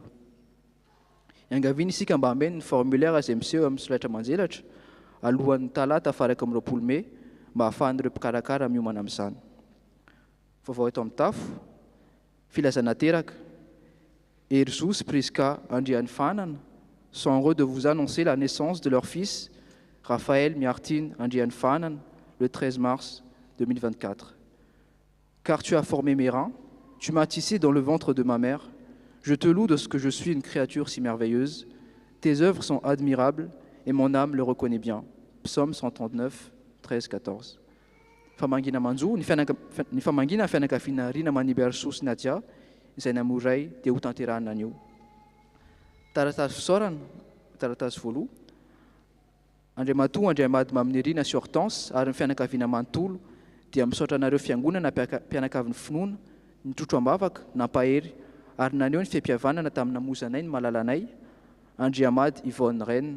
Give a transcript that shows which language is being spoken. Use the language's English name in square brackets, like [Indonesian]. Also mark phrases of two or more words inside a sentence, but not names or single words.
[Malagasy] Iangaviana isika mba hameno ny formulaire izay miseho amin'ny solaitra manjelatra alohan'ny talata 2 Mey mba ahafahan'ireo mpikarakara miomana amin'izany. Vaovao eto amin'ny tafo, filazana teraka. [French] Erzus, Prisca, Andriany Fanana sont heureux de vous annoncer la naissance de leur fils, Raphaël Miartine Andriany Fanana, le 13 mars 2024. Car tu as formé mes reins, tu m'as tissé dans le ventre de ma mère. Je te loue de ce que je suis une créature si merveilleuse. Tes œuvres sont admirables et mon âme le reconnaît bien. Psaume 139, 13-14. [Malagasy] Famangina manjo, ny famangina fianakaviana Rina Maniberso sy Nadia, izay namoray dia ho tanterahana anio. Taratasy fisaorana, taratasy voaloha. Andriamatoa Andriamady mamin'ny Rina sy Hortense ary ny fianakaviana manontolo dia misaotra anareo fiangonana mpianakavin'ny finoana, ny trotro ambavaka, nampahery ary naneo ny fiampihavanana tamin'ny namozanay ny malalanay, Andriamady Yvonne Rennes.